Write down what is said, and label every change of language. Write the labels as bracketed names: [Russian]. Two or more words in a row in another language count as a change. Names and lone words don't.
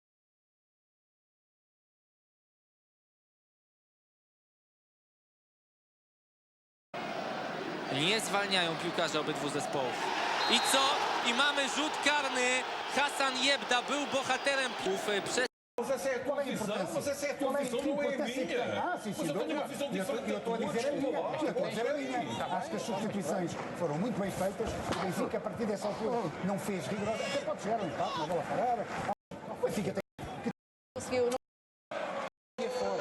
[Polish] Nie zwalniają piłkarze obydwu zespołów. I co? I mamy rzut karny. Hasan Jebda był bohaterem przez... [Portuguese] Qual é a importância? Você é a tua visão, não é minha. Sim, sim. Eu estou a dizer a minha. Estou a dizer a minha. Acho que as substituições foram muito bem feitas. O Benfica, a partir dessa altura, não fez rigorosa. Até pode chegar um empate, uma bola parada. O Benfica tem... Conseguiu, não... fora.